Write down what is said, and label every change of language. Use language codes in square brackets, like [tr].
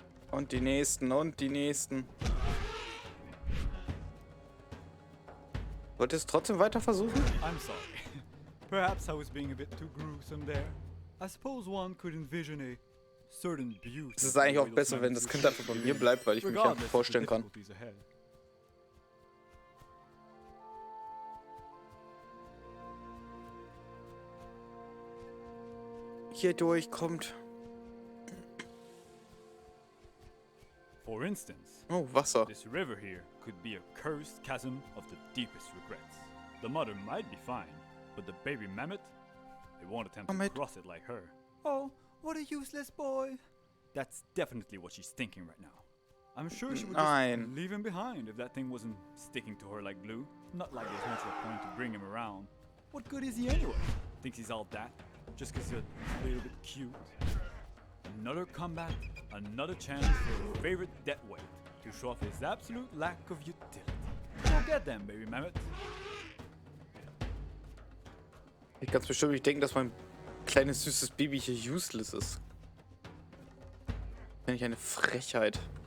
[de] Und die nächsten und die nächsten. Wollt ihr es trotzdem weiter versuchen? [en] I'm sorry. Perhaps I was being a bit too gruesome there. I suppose one could envision a certain beauty. [de] Es ist eigentlich auch besser, wenn das Kind einfach bei mir bleibt, weil ich mich einfach vorstellen kann. Hier durchkommt. [en] For instance, [de] oh, Wasser. [en] This river here could be a cursed chasm of the deepest regrets. The mother might be fine, but the baby mammoth, they won't attempt to cross it like her. Oh, what a useless boy. That's definitely what she's thinking right now. I'm sure she would just leave him behind if that thing wasn't sticking to her like glue. Not like there's much of a point to bring him around. What good is he anyway? Thinks he's all that, just because he's a little bit cute. Another comeback, another chance for his favorite death weight to show off his absolute lack of utility. Go get them, baby mammoth. [de] Ich ganz bestimmt nicht denken, dass mein kleines süßes Baby hier [en] useless [de] ist. Finde ich eine Frechheit.